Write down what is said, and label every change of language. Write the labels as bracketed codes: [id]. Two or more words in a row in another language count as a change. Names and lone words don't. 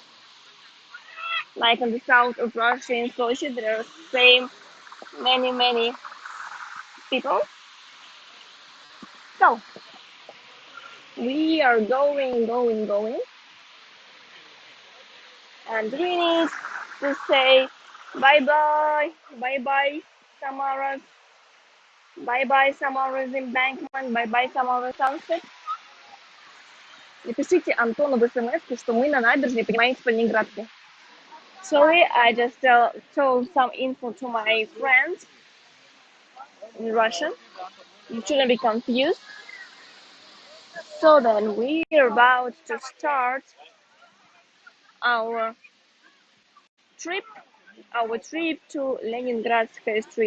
[en] Like in the south of Russia, in Sochi, there are same many, many people. So we are going, and we need to say bye bye, bye bye, Samara's, bye bye, Samara's embankment, bye bye, Samara's sunset. [ru] Напишите Антону в смс, что мы на набережной, понимаете, по Ленинградке. [en] Sorry, I just told some info to my friends in Russian. You shouldn't be confused. So then we are about to start our trip, our trip to Leningradskaya street.